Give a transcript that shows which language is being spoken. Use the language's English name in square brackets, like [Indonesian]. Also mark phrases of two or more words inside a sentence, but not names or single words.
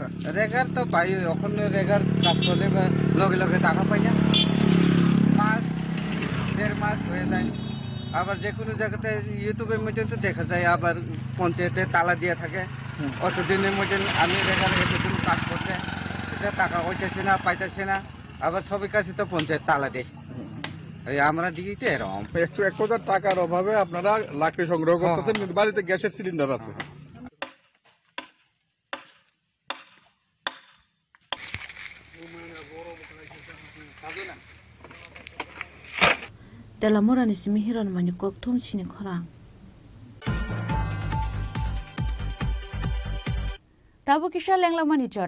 [Bangla] রেগার তো পাই এখন রেগার কাজ করলে লগে লগে টাকা পাই না মাস 1.5 মাস হয়ে যায় আবার যে কোনো জায়গাতে ইউটিউবের মধ্যে তো দেখা যায় আবার পঞ্চায়েতে তালা দিয়ে থাকে অতদিনের মধ্যে আমি রেগার এতদিন কাজ করতে এটা টাকা হইতেছে না পাইতেছে না আবার সবার কাছে তো পঞ্চায়েত তালা দেয় আমরা দিকে তো এরকম 1,000 টাকার অভাবে আপনারা লাকড়ি সংগ্রহ করতেছেন কিন্তু বাড়িতে গ্যাসের সিলিন্ডার আছে [Kok Borok] Delamorani simihiron mani koktum chini khorang. Tabu kisha lenglamani jora.